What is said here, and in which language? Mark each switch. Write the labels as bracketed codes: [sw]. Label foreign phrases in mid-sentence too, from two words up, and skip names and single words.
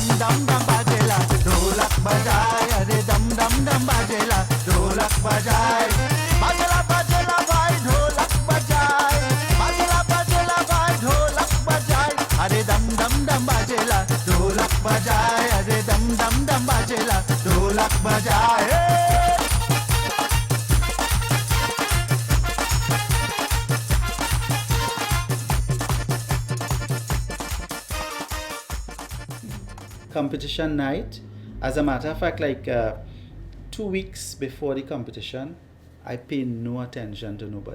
[bho] दम दम बाजेला ढोलक बजाए, अरे दम दम दम बाजेला ढोलक बजाए, बाजला बाजेला भाई ढोलक बजाए, बाजला बाजेला भाई ढोलक बजाए, अरे दम दम दम बाजेला ढोलक बजाए, अरे दम दम दम बाजेला ढोलक बजाए। [en] Competition night. As a matter of fact, like 2 weeks before the competition, I pay no attention to nobody.